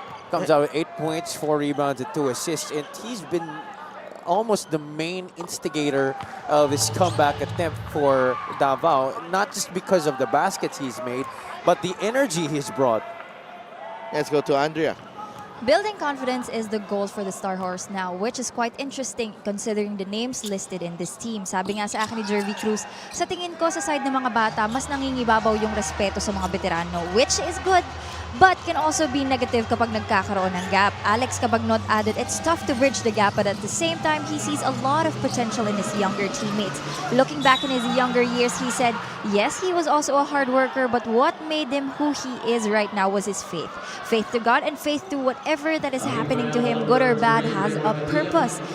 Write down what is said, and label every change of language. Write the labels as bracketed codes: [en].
[en] Comes out with 8 points, 4 rebounds, and 2 assists. And he's been almost the main instigator of his comeback attempt for Davao. Not just because of the baskets he's made, but the energy he's brought. Let's go to Andrea. Building confidence is the goal for the Star Horse now, which is quite interesting considering the names listed in this team. [tl] Sabi nga sa akin ni Jervy Cruz, sa tingin ko sa side ng mga bata, mas nangingibabaw yung respeto sa mga veterano, [en] which is good, but can also be negative [tl] kapag nagkakaroon ng gap. [en] Alex Cabagnot added, it's tough to bridge the gap, but at the same time, he sees a lot of potential in his younger teammates. Looking back in his younger years, he said, yes, he was also a hard worker, but what made him who he is right now was his faith. Faith to God and faith to whatever that is happening to him, good or bad, has a purpose.